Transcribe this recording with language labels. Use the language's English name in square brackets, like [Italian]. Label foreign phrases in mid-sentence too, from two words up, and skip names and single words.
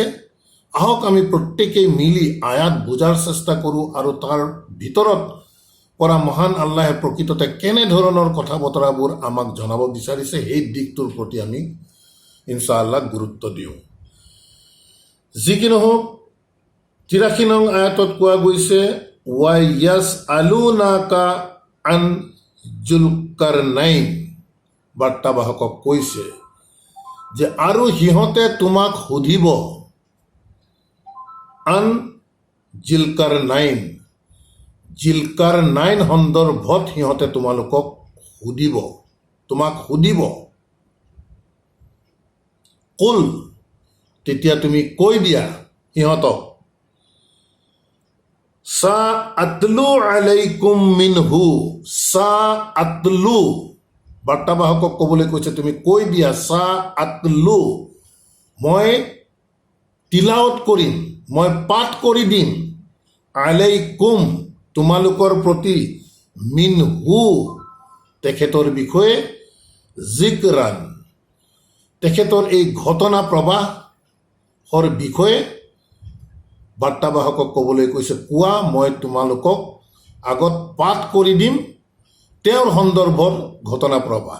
[Assamese] আহক আমি প্ৰত্যেকেই মিলি আয়াত বুজাৰ চেষ্টা কৰোঁ আৰু তাৰ ভিতৰত পৰা মহান আল্লাহে প্ৰকৃততে কেনেধৰণৰ কথা বতৰাবোৰ আমাক জনাব বিচাৰিছে সেই দিশটোৰ প্ৰতি আমি [Arabic] إن شاء الله [Assamese] গুৰুত্ব দিওঁ। যি কি নহওক, 83 নং আয়াতত কোৱা গৈছে, [Arabic] و يسألونك عن ذي القرنين. [Assamese] বাৰ্তাবাহকক কৈছে যে আৰু সিহঁতে তোমাক সুধিব [Arabic] عن ذي القرنين. [Assamese] জিলকাৰনাইন সন্দৰ্ভত সিহঁতে তোমাক সুধিব। কুল, তেতিয়া তুমি কৈ দিয়া সিহঁতক, [Arabic] سأتلو عليكم منه. سأتلو, [Assamese] বাৰ্তাবাহকক ক'বলৈ কৈছে তুমি কৈ দিয়া, [Arabic] سأتلو, [Assamese] মই তিলাৱত কৰিম, মই পাঠ কৰি দিম, আলাইকুম, তোমালোকৰ প্ৰতি মিনহু তেখেতৰ বিষয়ে জিকৰান তেখেতৰ এই ঘটনা প্ৰবাহৰ বিষয়ে বাৰ্তাবাহকক ক'বলৈ কৈছে, কোৱা মই তোমালোকক আগত পাঠ কৰি দিম তেওঁৰ সন্দৰ্ভৰ ঘটনা প্ৰবাহ।